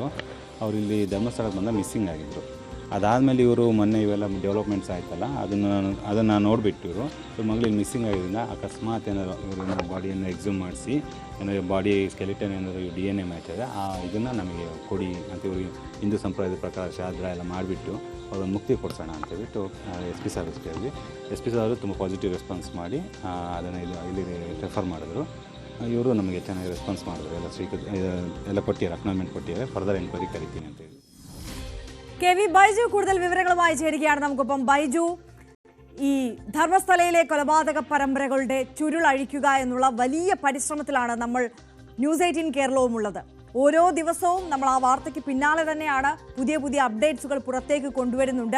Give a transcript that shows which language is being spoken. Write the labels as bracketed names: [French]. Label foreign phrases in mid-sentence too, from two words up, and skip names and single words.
[Kannada] ಅವರು ಇಲ್ಲಿ ಧರ್ಮಸ್ಥಳಕ್ಕೆ ಬಂದ ಮಿಸ್ಸಿಂಗ್ ಆಗಿದ್ದರು. ಅದಾದಮೇಲೆ ಇವರು ಮೊನ್ನೆ ಇವೆಲ್ಲ ಡೆವಲಪ್ಮೆಂಟ್ಸ್ ಆಯ್ತಲ್ಲ, ಅದನ್ನು ನೋಡಿಬಿಟ್ಟು ಇವ್ರ ಮಗಳು ಇಲ್ಲಿ ಮಿಸ್ಸಿಂಗ್ ಆಗಿದ್ದರಿಂದ ಅಕಸ್ಮಾತ್ ಏನಾದ್ರು ಇವ್ರ ಬಾಡಿಯನ್ನು ಎಕ್ಸ್ಯೂಮ್ ಮಾಡಿಸಿ ಏನಾದ್ರು [English] body skeleton [Kannada] ಏನಾದರೂ [English] DNA match [Kannada] ಇದೆ ಇದನ್ನು ನಮಗೆ ಕೊಡಿ ಅಂತ ಇವ್ರಿಗೆ ಹಿಂದೂ ಸಂಪ್ರದಾಯದ ಪ್ರಕಾರ ಶಾಸ್ತ್ರ ಎಲ್ಲ ಮಾಡಿಬಿಟ್ಟು ಅವ್ರನ್ನ ಮುಕ್ತಿ ಕೊಡಿಸೋಣ ಅಂತ ಹೇಳ್ಬಿಟ್ಟು SP ಸರ್ವಿಸ್ ಕೇಳಿದ್ವಿ. SP ಅವರು ತುಂಬ [English] positive response [Kannada] ಮಾಡಿ ಅದನ್ನು ಇಲ್ಲಿ ರೆಫರ್ ಮಾಡಿದ್ರು. ಇವರು ನಮಗೆ ಚೆನ್ನಾಗಿ ರೆಸ್ಪಾನ್ಸ್ ಮಾಡಿದ್ರು. ಎಲ್ಲ ಕೊಟ್ಟಿದ್ದಾರೆ, ಅಕ್ನಾಲ್ಮೆಂಟ್ ಕೊಟ್ಟಿದ್ದಾರೆ. [English] further enquiry [Kannada] ಕರಿತೀನಿ ಅಂತ ಹೇಳಿ. [Malayalam] KV ബൈജു കൂടുതൽ വിവരങ്ങളുമായി ചേരുകയാണ് നമുക്കൊപ്പം. ബൈജു, ഈ ധർമ്മസ്ഥലയിലെ കൊലപാതക പരമ്പരകളുടെ ചുരുളഴിക്കുക എന്നുള്ള വലിയ പരിശ്രമത്തിലാണ് നമ്മൾ ന്യൂസ് 18 കേരളവും ഉള്ളത്. ഓരോ ദിവസവും നമ്മൾ ആ വാർത്തയ്ക്ക് പിന്നാലെ തന്നെയാണ് പുതിയ പുതിയ അപ്ഡേറ്റ്സുകൾ പുറത്തേക്ക് കൊണ്ടുവരുന്നുണ്ട്.